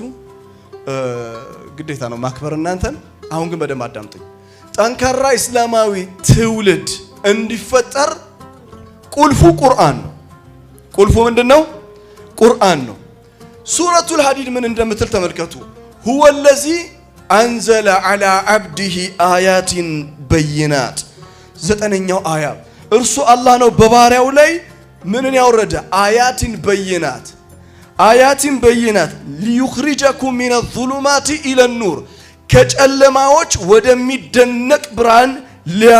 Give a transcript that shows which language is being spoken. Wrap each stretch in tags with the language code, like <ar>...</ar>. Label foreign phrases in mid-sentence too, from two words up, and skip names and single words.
<am>ግዴታ ነው ማክበር እናንተን አሁን ግን በደም አዳምጡኝ ጠንካራ እስላማዊ ትውልድ እንዲፈጠር ቁልፉ ቁርአን ነው ቁልፉ ምንድነው ቁርአን ነው ሱረቱል ሐዲድ ምን እንደምትል ተመልከቱ</am> <ar>هو الذي أنزل على عبده آيات بينات</ar> <am>ዘጠነኛው አያ እርሱ አላህ ነው በባሪያው ላይ ምንን ያወረደ</am> <ar>آيات بينات ليخرجكم من الظلمات إلى النور</ar> <am>ከጨለማዎች ወደሚደነቅ ብርሃን</am>